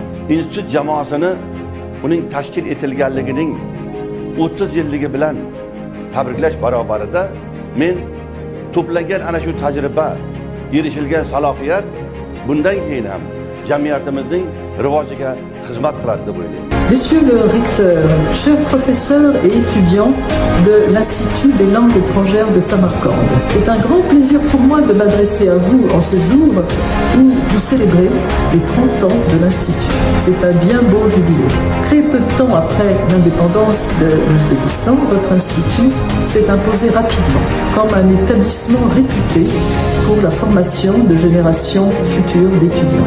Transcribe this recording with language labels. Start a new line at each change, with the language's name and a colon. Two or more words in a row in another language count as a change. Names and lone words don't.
Uzbek: Institut jamoasini uning tashkil etilganligining 30 yilligi bilan tabriklash barobarida men to'plangan ana shu tajriba, erishilgan salohiyat bundan keyin ham jamiyatimizning rivojiga xizmat qiladi deb o'ylayman.
French: Monsieur le recteur, chers professeurs et étudiants de l'Institut des langues étrangères de Samarcande, c'est un grand plaisir pour moi de m'adresser à vous en ce jour où vous célébrez les 30 ans de l'Institut. C'est un bien beau jubilé. Très peu de temps après l'indépendance de l'Ouzbékistan, votre institut s'est imposé rapidement comme un établissement réputé pour la formation de générations futures d'étudiants.